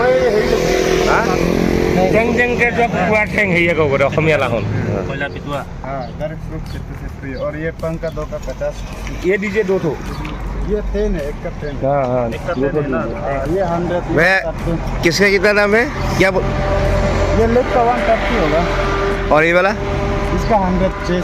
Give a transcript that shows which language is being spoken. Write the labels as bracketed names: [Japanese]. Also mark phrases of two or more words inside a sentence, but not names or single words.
[Assamese] জেং জেংকে যোৱা কুকুৰা ঠেং হেৰিয়ে ক'ব দে অসমীয়া লাহন [Hindi] और ये पंख का 2 का 50 ये दीजिए 2 ठो ये टेन है एक का टेन हाँ ये 100 मैं किसका कितना दाम है क्या ये लेग का 130 होगा और ये वाला इसका 100